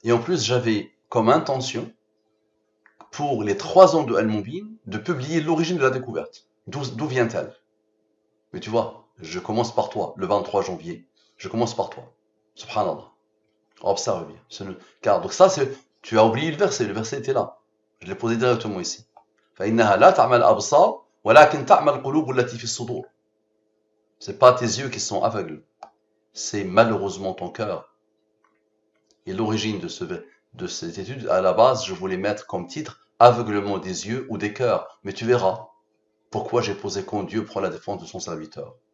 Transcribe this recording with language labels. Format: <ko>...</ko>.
<fr>Et en plus, j'avais comme intention, pour les 3 ans de Al-Mubin, de publier l'origine de la découverte. D'où vient-elle? Mais tu vois, je commence par toi, le 23 janvier. Je commence par toi. Subhanallah. Observe bien. Car donc ça, tu as oublié le verset était là. Je l'ai posé directement ici.</fr> <ar>فإنها لا تعمى الأبصار ولكن تعمى القلوب التي في الصدور.</ar> <fr>C'est pas tes yeux qui sont aveugles. C'est malheureusement ton cœur. Et l'origine de cette étude, à la base, je voulais mettre comme titre aveuglement des yeux ou des cœurs. Mais tu verras pourquoi j'ai posé quand Dieu prend la défense de son serviteur.</fr>